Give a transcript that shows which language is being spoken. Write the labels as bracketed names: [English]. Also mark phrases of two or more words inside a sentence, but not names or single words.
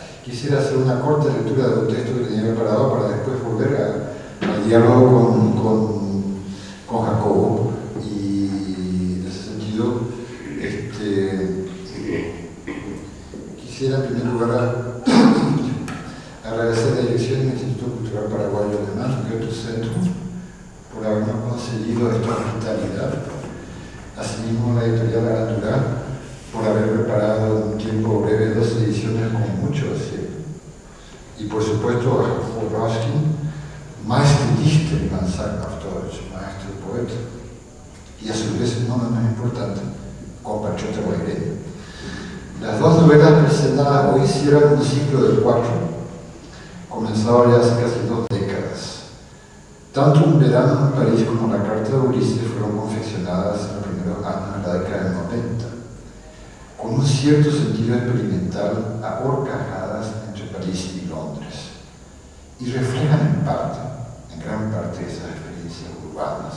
[Spanish] Quisiera hacer una corta lectura de un texto que tenía preparado para después volver al diálogo con Jacobo, y en ese sentido quisiera en primer lugar agradecer a la dirección del Instituto Cultural Paraguayo Alemán, Goethe Centro, por habernos concedido esta hospitalidad. Asimismo, la editorial Arantura, por haber preparado en un tiempo breve 2 ediciones con mucho acierto. Y por supuesto a Jacobo Raskin, [German] Meister Dichter, wie man sagt auf Deutsch, [Spanish] Meister Poeta. Y a su vez, no menos importante, compatriota guaireño. Las 2 novelas presentadas hoy cierran un ciclo de 4, comenzado ya hace casi 2 décadas. Tanto Un verano en París como La carta de Ulises fueron confeccionadas en los primeros años de la década del 90, con un cierto sentido experimental a horcajadas entre París y Londres, y reflejan en gran parte esas experiencias urbanas.